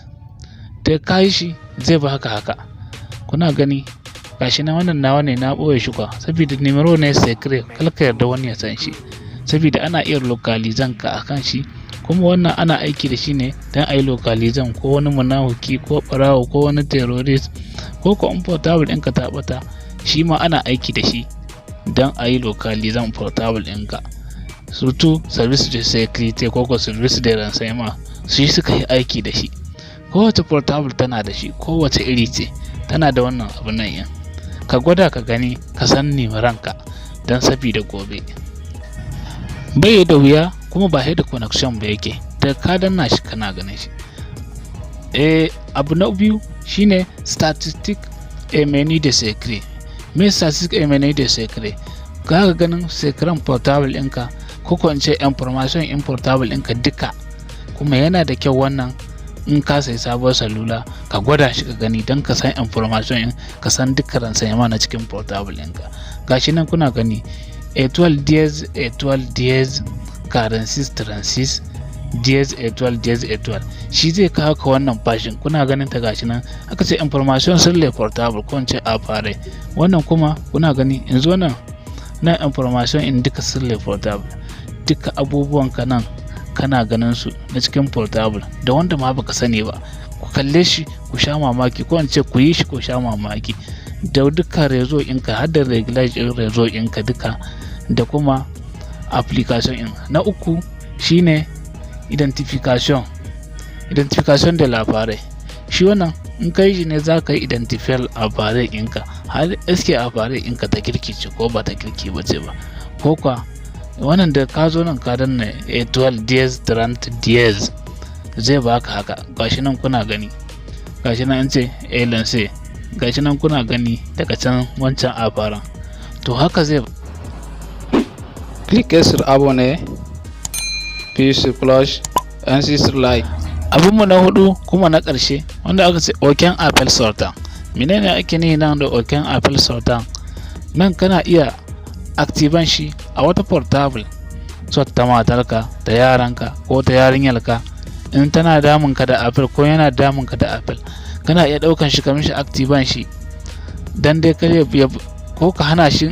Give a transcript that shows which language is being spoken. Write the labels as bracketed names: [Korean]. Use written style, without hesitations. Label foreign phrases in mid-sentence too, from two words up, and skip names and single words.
[Hausa] da ka yi shi zai baka haka, kuna gani gashi na wannan nawa ne, na ɓoye shi kwa saboda numero ne secret, kalka yarda wani ya san shi, saboda ana iya localizan ka akan shi. Kuma wannan ana aiki da shi ne don a yi localizan ko wani munafuki ko ɓarawo ko wani terrorist, ko ko in portable ɗinka ta ɓata, shi ma ana aiki da shi don a yi localizan portable ɗinka. [French] Surtout service de sécurité [Hausa] ko ko [French] service de renseignement, [Hausa] su suka yi aiki da shi. Kowace portable tana da shi, kowace iri ce tana da wannan abu nan yin. Ka gwada ka gani, ka san ranka don sabida gobe. Bai da wuya kuma ba da connection ba yake, da ka danna shi kana ganin shi. Abu na biyu shine [French] statistic et menu de secret. [Hausa] Me [French] statistic et menu de secret? [Hausa] Ga ganin secret portable ɗinka, ko ko in ce information in portable ɗinka duka. Kuma yana da kyau wannan in ka sai sabuwar salula ka gwada shi ka gani don ka san information in, ka san dukkan ransayama na cikin portable ɗinka. Gashi nan kuna gani [French] étoile 10 étoile 10 46 36 10 étoile [Hausa] 10 étoile. Shi zai kawo ka wannan fashin, kuna ganin ta gashi nan aka ce [French] information sur le portable [Hausa] ko in ce APPAREIL. Wannan kuma kuna gani yanzu wannan na information in duka [French] sur le portable, [Hausa] duka abubuwan ka nan kana ganin su na cikin portable da wanda ma baka sani ba. Ku kalle shi ku sha mamaki, ko in ce ku yi shi ku sha mamaki, da duka rezo ɗinka har da regulage rezo ɗinka duka, da kuma application ɗin. Na uku shine [French] identification de l'appareil. [Hausa] Shi wannan in kai shi ne za ka yi identify appareil ɗinka, har eske appareil ɗinka ta kirki ce ko ba ta kirki ba ce ba, ko kwa wannan da ka zo nan ka danna étoile 10 30 10 zai baka haka. Gashi nan kuna gani, gashi nan an ce lance, gashi nan kuna gani daga can wancan appareil. To haka zai [French] cliquez sur abonner puis sur cloche ainsi sur like. [Hausa] Abinmu na hudu kuma na ƙarshe wanda aka ce [French] aucun appel sortant. [Hausa] Menene ake nihi nan da [French] aucun appel sortant? [Hausa] Nan kana iya activan shi a wata portable, so ta matarka, ta yaranka ko ta yarinyarka. In tana damun ka da appel ko yana damun ka da appel, kana iya ɗaukan shi ka mishi activan shi dan dai kare ko ka hana shi.